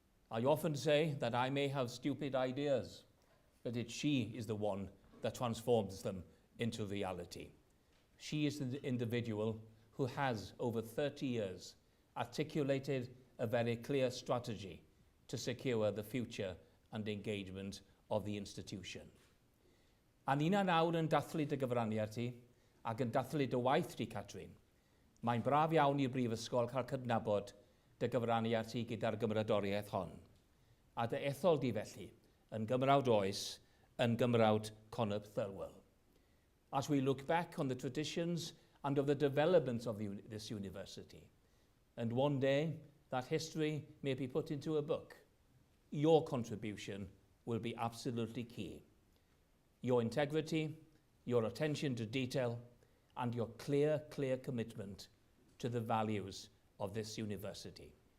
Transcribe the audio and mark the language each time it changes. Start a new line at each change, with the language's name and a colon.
English: I often say that I may have stupid ideas, but she is the one that transforms them into reality. She is the individual who has, over 30 years, articulated a very clear strategy to secure the future and engagement of the institution.
Welsh: A ni'n nawr yn dathlu dy gyfraniad ti ac yn dathlu dy waith ti, Catherine. Mae'n braf iawn i'r Brifysgol cael cydnabod dy gyfraniad ti gyda'r gymrydoriaeth hon. A dy ethol di felly yn gymrawd oes, yn gymrawd Connop Thirlwell.
English: As we look back on the traditions and of the development of this university, and one day that history may be put into a book, your contribution will be absolutely key. Your integrity, your attention to detail, and your clear commitment to the values of this university.